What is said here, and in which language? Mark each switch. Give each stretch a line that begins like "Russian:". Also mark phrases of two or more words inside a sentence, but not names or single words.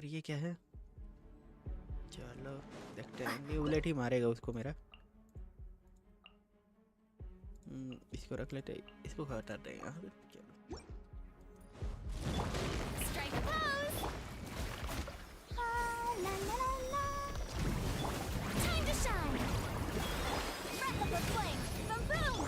Hindi: ये क्या है? चलो देखते हैं। ये बुलेट ही मारेगा उसको मेरा। इसको रख लेते हैं, इसको हटाते हैं यहाँ पे। चलो
English: Strike a pose! La la la la! Time to shine! Breath of the flame! The boom!